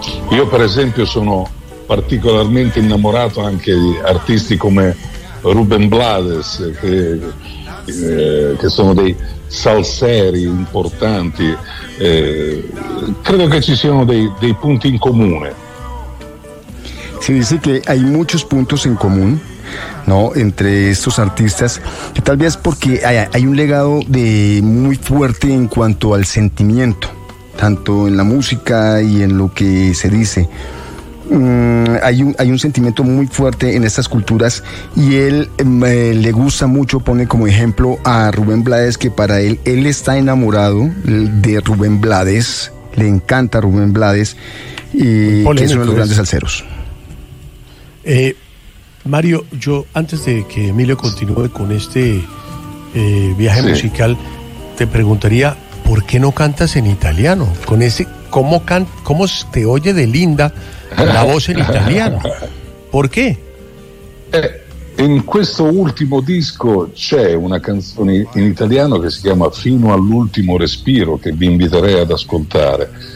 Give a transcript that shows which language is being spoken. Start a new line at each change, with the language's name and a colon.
Italian: Io per esempio sono particolarmente innamorato anche di artisti come Rubén Blades, che sono dei salseri importanti. Credo che ci siano dei punti in comune.
Spanish: Se dice que hay muchos puntos en común, ¿no?, entre estos artistas, que tal vez porque hay un legado de muy fuerte en cuanto al sentimiento, tanto en la música y en lo que se dice. Hay un sentimiento muy fuerte en estas culturas y él le gusta mucho, pone como ejemplo a Rubén Blades, que para él está enamorado de Rubén Blades, le encanta Rubén Blades, y que es uno de los grandes salseros. Mario, yo antes de que Emilio continúe con este viaje musical, te preguntaría, ¿por qué no cantas en italiano? Con ese, ¿cómo te oye de linda la voz en italiano? ¿Por qué?
Italian: En questo ultimo disco c'è una canzone in italiano che si chiama Fino all'ultimo respiro, che vi inviterei ad ascoltare.